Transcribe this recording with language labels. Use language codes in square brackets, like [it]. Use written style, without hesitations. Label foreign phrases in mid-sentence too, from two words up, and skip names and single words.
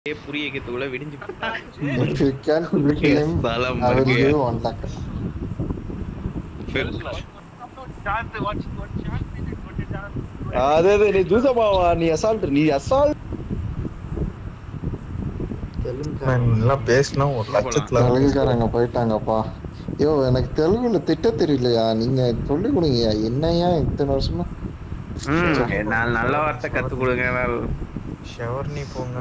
[ta] புரிய வைக்கிறதுக்குள்ள விடிஞ்சு [en] If you can beat him, [ta] சலம் [en] I will [ta] இருக்கு. [en] give 1 lakh. [te] అదే అదే నీ చూసావా నీ అసాల్ట్ [ta] நல்லா பேசினா ஒரு உள்ள போலாம். லட்சத்துல தெலுங்குக்காரங்க போயிட்டாங்கப்பா. யோ எனக்கு தெலுங்குல திட்ட தெரியலையா? நீங்க சொல்லிக் கொடுங்கய்யா. என்னய்யா இத்தனை வருஷமா நல்ல வார்த்தை கத்து கொடுங்க. ஷவர்னி போங்க